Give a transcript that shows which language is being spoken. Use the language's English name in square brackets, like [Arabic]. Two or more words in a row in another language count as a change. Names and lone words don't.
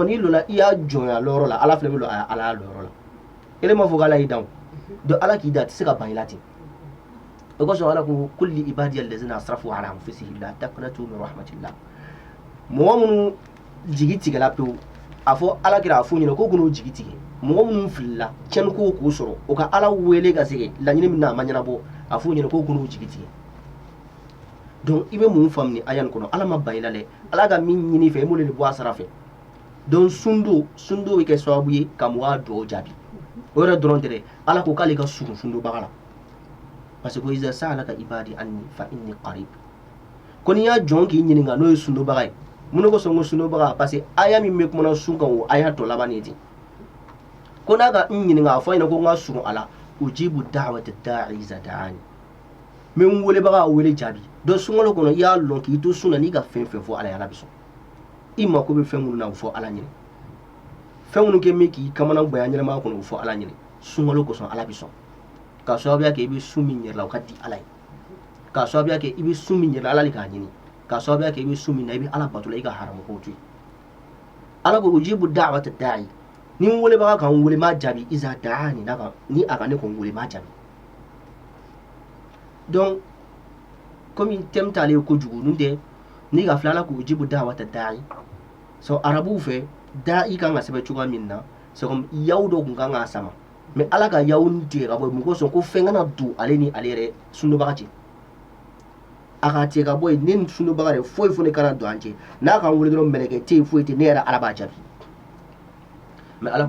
[Bambara] n'i lɔnna i y'a jɔnya lɔyɔrɔ la ala fɛnɛ bɛ lɔ ala y'a lɔyɔrɔ la ele ma fɔ k'ala y'i dan o donc ala k'i da a tɛ se ka ban i la ten o kosɔn ala ko [Arabic] قل يا عبادي الذين أسرفوا على أنفسهم لا تقنطوا من رحمة الله [Bambara] mɔgɔ minnu jigi tigɛla pewu a fɔ ala kira a f'u ɲɛna ko k'u jigi tigɛ mɔgɔ minnu filila tiɲɛni ko k'u sɔrɔ o ka ala wele ka se laɲini min na a ma ɲɛnabɔ a f'u ɲɛna ko k'u jigi tigɛ donc i bɛ mun faamu ni aya nin kɔnɔ ala ma ban i la dɛ ala ka min ɲini fɛ i m'olu de bɔ a sara fɛ donc sun don bɛ kɛ sababu ye ka mɔgɔ dugawu jaabi o yɛrɛ dɔrɔn tɛ dɛ ala ko k'ale ka surun sun donbaga la parce que ko [Arabic] إذا سألك عبادي عني فإني قريب [Bambara] ko n'i y'a jɔn k'i ɲininka n'o ye sun donbaga ye mun de kosɔn ko sun donbaga parce que aya min bɛ kumana sun kan o aya tɔ laban de ten ko n'a ka n ɲininka a fɔ a ɲɛna ko n ka surun a la [Arabic] أجيب دعوة الداع إذا دعان [Bambara] n bɛ n welebaga wele jaabi donc sunkalo kɔnɔ i y'a lɔn k'i to sun na n'i ka fɛn fɛn fɔ ala ye ala bɛ sɔn i mako bɛ fɛn minnu na o fɔ ala ɲinɛ fɛn minnu kɛ min k'i kamana gbaya ɲɛnamaya kɔnɔ o fɔ ala ɲinɛ sunkalo kosɔn ala bɛ sɔn k'a sababuya kɛ i bɛ sun min yɛrɛ la o ka di ala ye k'a sababuya kɛ i bɛ sun min yɛrɛ la ala de k'a ɲini k'a sababuya kɛ i bɛ sun min na i bɛ ala bato la i ka haramu kow to yen ala ko [Arabic] أجيب دعوة الداع [Bambara] ni n welebaga kan n wele m'a jaabi [Arabic] إذا دعان [Bambara] ni a ka ne kɔn wele m'a jaabi donc komi thème t'ale ye kojugu n'o tɛ n'i ka filɛ ala ko [Arabic] أجيب دعوة الداع [Bambara] so arabuw fɛ da'i kan ka sɛbɛn cogoya min na [French] c'est comme [Bambara] yawu dɔ kun kan k'a sama mais ala ka yawu tigɛ ka bɔ yen mun kosɔn ko fɛn kana don ale ni ale yɛrɛ sundobaga cɛ a ka tigɛ ka bɔ yen ne ni sundobaga yɛrɛ foyi foyi kana don an cɛ n'a kan wele dɔrɔn mɛlɛkɛ tɛ yen foyi tɛ ne yɛrɛ ala b'a jaabi mais ala ko